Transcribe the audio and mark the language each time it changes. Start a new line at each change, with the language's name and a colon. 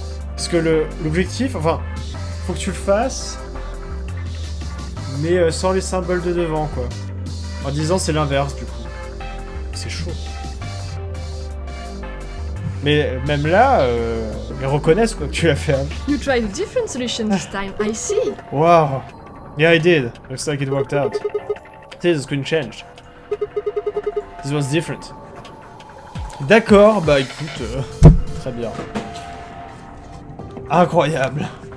French: Parce que l'objectif, enfin, faut que tu le fasses, mais sans les symboles de devant quoi. En disant c'est l'inverse du coup. C'est chaud. Mais même là, ils reconnaissent quoi que tu l'as fait. Hein.
English: You tried a different solution this time, I see. Wow. Yeah I did. Looks like it worked out. See, the screen changed. This was different.
French: D'accord, bah écoute, très bien. Incroyable.